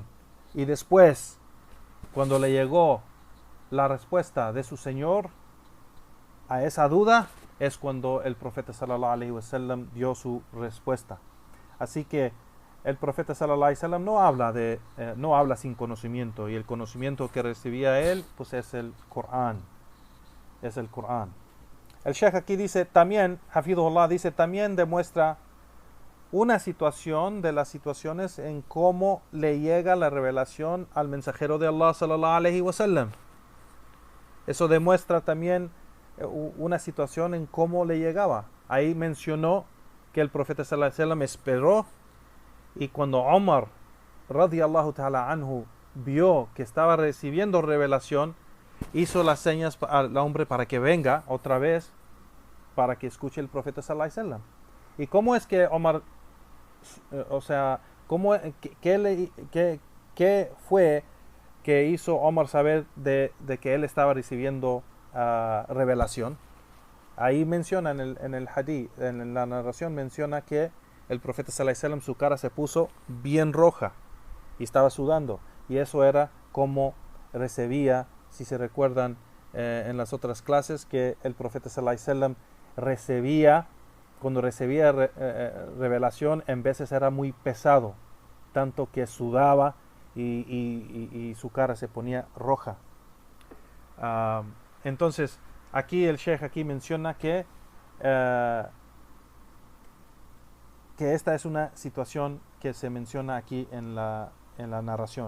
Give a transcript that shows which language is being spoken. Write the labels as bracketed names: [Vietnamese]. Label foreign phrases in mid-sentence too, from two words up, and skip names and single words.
[Spanish] Y después, cuando le llegó la respuesta de su Señor a esa duda, es cuando el profeta [Arabic] صلى الله عليه وسلم [Spanish] dio su respuesta. Así que el profeta [Arabic] صلى الله عليه وسلم [Spanish] no habla sin conocimiento, y el conocimiento que recibía él pues es el Corán. El Sheikh aquí dice también, Hafidhullah dice, también demuestra una situación de las situaciones en cómo le llega la revelación al mensajero de Allah [Arabic] صلى الله عليه وسلم. [Spanish] Eso demuestra también una situación en cómo le llegaba. Ahí mencionó que el profeta [Arabic] صلى الله عليه وسلم [Spanish] esperó, y cuando Omar [Arabic] رضي الله تعالى عنه [Spanish] vio que estaba recibiendo revelación, hizo las señas al hombre para que venga otra vez para que escuche el profeta [Arabic] صلى الله عليه وسلم. [Spanish] ¿Y cómo es que Omar, qué fue que hizo Omar saber de que él estaba recibiendo revelación? Ahí menciona en el hadith, en la narración menciona que el profeta [Arabic] صلى الله عليه وسلم, [Spanish] su cara se puso bien roja y estaba sudando, y eso era como recibía, si se recuerdan en las otras clases, que el profeta [Arabic] صلى الله عليه وسلم [Spanish] cuando recibía revelación, en veces era muy pesado, tanto que sudaba y su cara se ponía roja. Entonces aquí el Sheikh aquí menciona que esta es una situación que se menciona aquí en la narración.